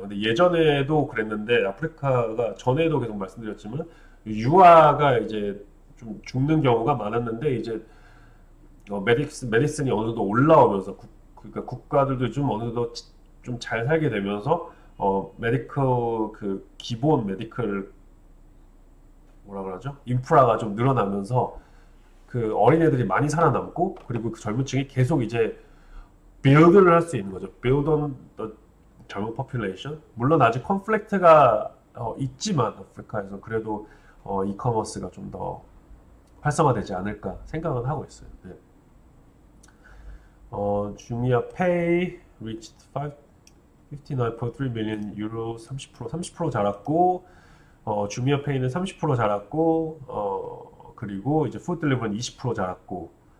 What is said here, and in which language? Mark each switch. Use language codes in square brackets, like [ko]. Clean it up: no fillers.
[ko] 근데 예전에도 그랬는데 아프리카가 전에도 계속 말씀드렸지만 유아가 이제 좀 죽는 경우가 많았는데 이제 메디슨이 어느 정도 올라오면서 그러니까 국가들도 좀 어느 정도 좀 잘 살게 되면서 메디컬 그 기본 메디컬 뭐라 그러죠? 인프라가 좀 늘어나면서 그 어린애들이 많이 살아남고 그리고 그 젊은 층이 계속 이제 빌드를 할 수 있는 거죠. [en] build on the 젊은 population. [ko] 물론 아직 컨플릭트가 있지만 아프리카에서 그래도 이커머스가 좀 더 활성화되지 않을까 생각은 하고 있어요. 네. 주미아 페이 [en] reached 59.3 million euro [ko] 30% 자랐고 주미아 페이는 30% 자랐고 그리고 이제 푸드 딜리버리는 20% 자랐고